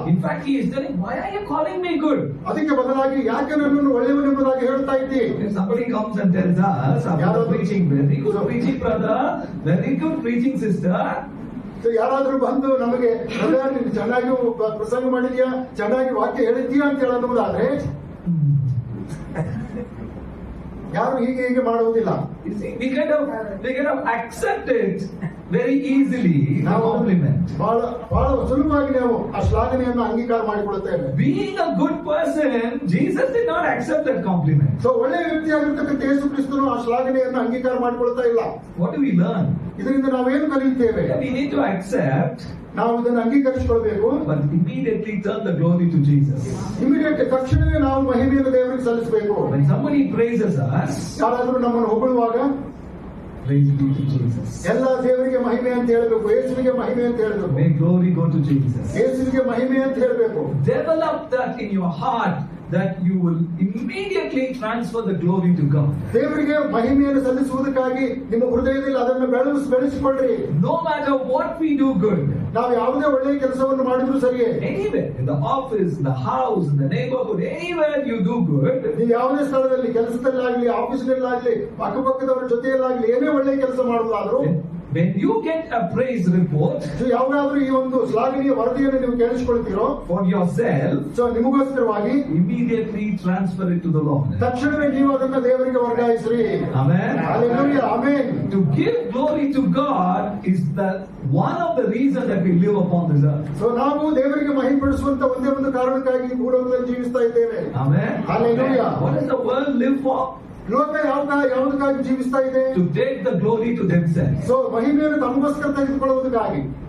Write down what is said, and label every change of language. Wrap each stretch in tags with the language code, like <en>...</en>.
<en>In fact, he is telling, why are you calling me good?</en> <kn>ಅದಕ್ಕೆ ಬದಲಾಗಿ ಯಾಕೆ ನನ್ನನ್ನು ಒಳ್ಳೆಯವನೆಂಬುದಾಗಿ ಹೇಳ್ತಾ ಇದ್ದಿ?</kn> <en>If somebody comes and tells us, after preaching, very good preaching brother, very good preaching sister,</en> <kn>ಯಾರಾದ್ರೂ ಬಂದು ನಮಗೆ ನೀನು ಚೆನ್ನಾಗಿ ಪ್ರಸಂಗ ಮಾಡಿದ್ಯಾ, ಚೆನ್ನಾಗಿ ವಾಕ್ಯ ಹೇಳಿದ್ಯಾ ಅಂತ ಹೇಳೋದಾದ್ರೆ ಯಾರು ಹೀಗೆ ಮಾಡುವುದಿಲ್ಲ.</kn> <en>we kind of accept it very easily. Compliment.</en> <kn>ಬಹಳ ಸುಲಭವಾಗಿ ನಾವು ಆ ಶ್ಲಾಘನೆಯನ್ನು ಅಂಗೀಕಾರ ಮಾಡಿಕೊಳ್ಳುತ್ತೇವೆ.</kn> <en>Being a good person, Jesus did not accept that compliment.</en> <kn>So ಒಳ್ಳೆಯ ವ್ಯಕ್ತಿಯಾಗಿರ್ತಕ್ಕಂಥ ಯೇಸು ಕ್ರಿಸ್ತನು ಆ ಶ್ಲಾಘನೆಯನ್ನು ಅಂಗೀಕಾರ ಮಾಡಿಕೊಳ್ತಾ ಇಲ್ಲ.</kn> <en>What do we learn?</en> <kn>ಇದರಿಂದ ನಾವೇನು ಕಲಿಯುತ್ತೇವೆ?</kn> <en>We need to accept,</en> <kn>ನಾವು ಇದನ್ನು ಅಂಗೀಕರಿಸಿಕೊಳ್ಬೇಕು,</kn> <en>but immediately turn the glory to Jesus.</en> <kn>Immediate ತಕ್ಷಣವೇ ನಾವು ಮಹಿಮೆಯನ್ನು ದೇವರಿಗೆ ಸಲ್ಲಿಸಬೇಕು.</kn> <en>When somebody praises us,</en> <kn>ಯಾರಾದ್ರೂ ನಮ್ಮನ್ನು ಹೊಗಳುವಾಗ,</kn> <en>Praise be to Jesus.</en> <kn>ಎಲ್ಲ ದೇವರಿಗೆ ಮಹಿಮೆ ಅಂತ ಹೇಳಬೇಕು, ಯೇಸುವಿಗೆ ಮಹಿಮೆ ಅಂತ ಹೇಳಬೇಕು,</kn> <en>May glory go to Jesus.</en> <kn>ಯೇಸುವಿಗೆ ಮಹಿಮೆ ಅಂತ ಹೇಳಬೇಕು.</kn> <en>Develop that in your heart, that you will immediately transfer the glory to God.</en> <kn>ದೇವರಿಗೆ ಮಹಿಮೆಯನ್ನು ಸಲ್ಲಿಸುವುದಕ್ಕಾಗಿ ನಿಮ್ಮ ಹೃದಯದಲ್ಲಿ ಅದನ್ನು ಬೆಳೆಸಿಕೊಳ್ಳ್ರಿ.</kn> <en>No matter what we do good,</en> <kn>ನಾವು ಯಾವುದೇ ಒಳ್ಳೆಯ ಕೆಲಸವನ್ನು ಮಾಡಿದ್ರು ಸರಿಯೇ,</kn> <en>anywhere, in the office, in the house, in the neighborhood, anywhere you do good,</en> <kn>ನೀವು ಯಾವುದೇ ಸ್ಥಳದಲ್ಲಿ, ಕೆಲಸದಲ್ಲಾಗ್ಲಿ, ಆಫೀಸಿನಲ್ಲಾಗ್ಲಿ, ಅಕ್ಕಪಕ್ಕದವರ ಜೊತೆಯಲ್ಲಾಗ್ಲಿ ಏನೇ ಒಳ್ಳೆಯ ಕೆಲಸ ಮಾಡುವುದಾದ್ರೂ,</kn> <en>when you get a praise report</en> <kn>ಯಾವಾಗಾದ್ರೂ ಈ ಒಂದು ಶ್ಲಾಘನೀಯ ವರದಿಯನ್ನು ನೀವು ಕೇಳಿಸಿಕೊಳ್ತೀರೋ</kn> <en>for yourself,</en> <kn>so ನಿಮಗೋಸ್ಕರವಾಗಿ</kn> <en>immediately transfer it to the Lord.</en> <kn>ತಕ್ಷಣವೇ ನೀವು ಅದನ್ನ ದೇವರಿಗೆ ವರ್ಗಾಯಿಸ್ರಿ.</kn> <en>Amen. Hallelujah. Amen. To give glory to God is the one of the reasons that we live upon this earth.</en> <kn>So ನಾವು ದೇವರಿಗೆ ಮಹಿಮೆಪಡಿಸುವಂತ ಒಂದೇ ಒಂದು ಕಾರಣಕ್ಕಾಗಿ ಈ ಭೂಲೋಕದಲ್ಲಿ ಜೀವಿಸ್ತಾ ಇದ್ದೇವೆ.</kn> <en>Amen. Hallelujah. What does the world live for?</en> <kn>ಲೋಕ ಯಾವುದಕ್ಕಾಗಿ ಜೀವಿಸ್ತಾ ಇದೆ?</kn> <en>To take the glory to themselves.</en> <kn>So ಮಹಿಮೆಯನ್ನು ತಮಗೋಸ್ಕರ ತೆಗೆದುಕೊಳ್ಳುವುದಕ್ಕಾಗಿ.</kn>